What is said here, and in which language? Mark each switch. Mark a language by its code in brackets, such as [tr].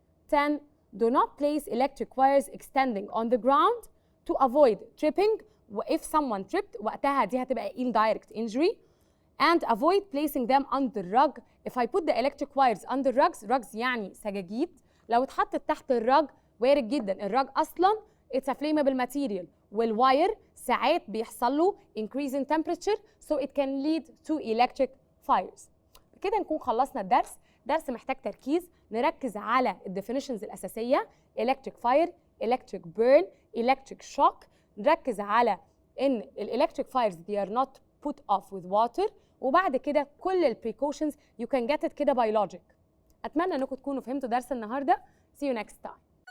[en] 10, do not place electric wires extending on the ground to avoid tripping. If someone tripped [ar] وقتها دي هتبقى [en] indirect injury. And avoid placing them under rug. If I put the electric wires under rugs [ar] يعني سجاجيد، لو اتحطت تحت الرج وارد جدا الرج أصلا [en] it's a flammable material، [ar] والواير ساعات بيحصل له [en] increase in temperature so it can lead to electric [ar] fires. كده نكون خلصنا الدرس. درس محتاج تركيز، نركز على الديفينيشنز الأساسية: electric fire, electric burn, electric shock. نركز على إن الإلكتريك [en] fires they are not put off with water. [ar] وبعد كده كل البريكوشنز you can get it كده by logic. أتمنى إنكم تكونوا فهمتوا درس النهاردة. [en] See you next time.